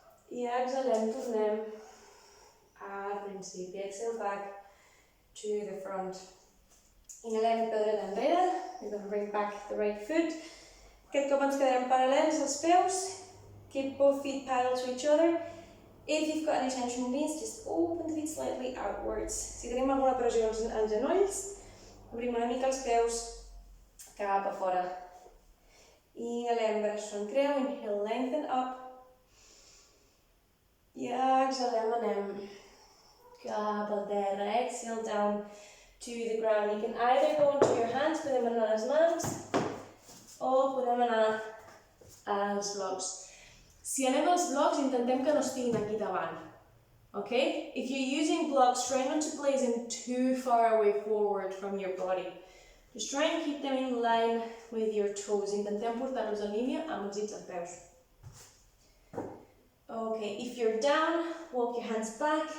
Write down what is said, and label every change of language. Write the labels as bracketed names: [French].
[Catalan] i exhalem, tornem al principi, [English] exhale back to the front. [Catalan] Inhalem, peu dret enrere, [English] we're going to bring back the right foot. [Catalan] Aquest cop ens quedarem paral·lels als peus, [English] keep both feet parallel to each other. If you've got any tension in the knees, just open the feet slightly outwards. [Catalan] Si tenim alguna pressió als genolls, obrim una mica els peus cap a fora. Inhalem, braços en creu, [English] inhale, lengthen up. [Catalan] I exhalem, anem cap al terra, [English] exhale down to the ground. You can either go into your hands, [Catalan] podem anar a les mans, o podem anar als blocs. Si anem als blocs, intentem que no estiguin aquí davant. Okay? [English] If you're using blocks, try not to place them too far away forward from your body. Just try and keep them in line with your toes. [Catalan] Intentem portar-los en línia amb els dits dels peus. [English] Okay, if you're down, walk your hands back.